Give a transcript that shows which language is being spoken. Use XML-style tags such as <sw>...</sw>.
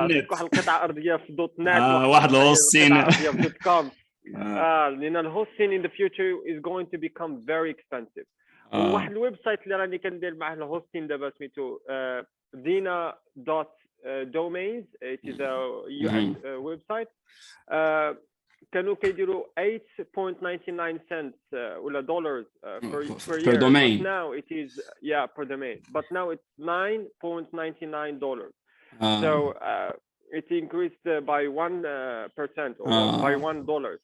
<ar>واحد القطعة أرضية في دوت نت واحد الهوستين في دوت كوم لأن الهوستين</ar> <en>in the future is going to become very expensive.</en> <ar>وواحد الويب سايت اللي راني كندير معاه الهوستين دابا سميتو dina.domains.</ar> <en>It is a US website.</en> <ar>كانوا كيديروا 8.99 cents ولا</ar> <en>dollars per year. domain. But now it is per domain. But now it's $9.99. So it increased by 1% or by $1.</en>